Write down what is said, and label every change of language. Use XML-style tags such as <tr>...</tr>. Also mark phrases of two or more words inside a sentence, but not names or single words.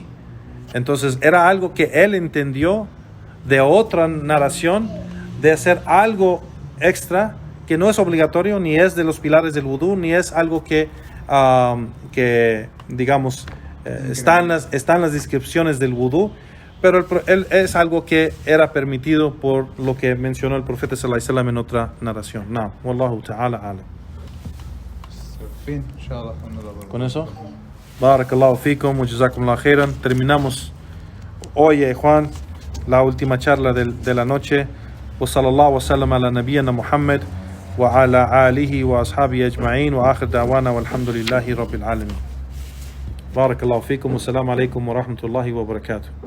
<es>Entonces era algo que él entendió de otra narración, de hacer algo extra que no es obligatorio, ni es de los pilares del wudú, ni es algo que digamos está en las descripciones del wudú, pero es algo que era permitido por lo que mencionó el profeta</es> <ar>صلى الله عليه وسلم</ar> <es>en otra narración. No,</es> <ar>والله تعالى أعلم.</ar> <es>Fin, inshallah. Con eso,</es> <ar>بارك الله فيكم وجزاكم الله خيرا.</ar> <es>Terminamos hoy, Juan, la última charla de la noche.</es> <ar>وصلى الله وسلم على نبينا محمد وعلى آله وأصحابه أجمعين وآخر دعوانا والحمد لله رب العالمين. بارك الله فيكم والسلام عليكم ورحمة الله وبركاته.</ar>